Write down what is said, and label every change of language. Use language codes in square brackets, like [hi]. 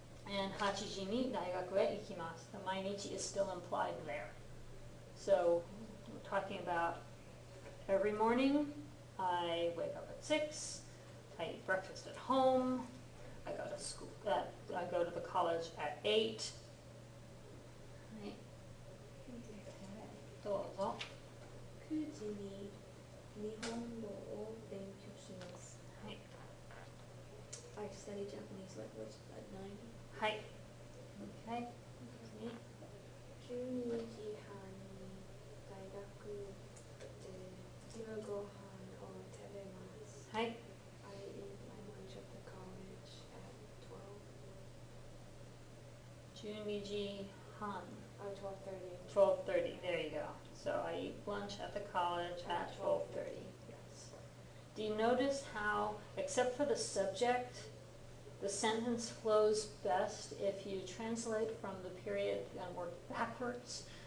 [en] And hachiji ni daigaku e ikimasu. The mainichi is still implied there. So we're talking about every morning I wake up at 6, I eat breakfast at home, I go to school, I go to the college at 8. Right. Okay. どうぞ。 [ja] 9時に日本語を勉強します。はい。 [en] I study Japanese language at 9. [ja] はい。Okay. 12時半に大学で昼ご飯を食べます。はい。 [en] I eat my lunch at the college at [ja] 12時半。 [en] 12. 12:30, there you go. So I eat lunch at the college at 12:30, yes. Do you notice how, except for the subject, the sentence flows best if you translate from the period and work backwards?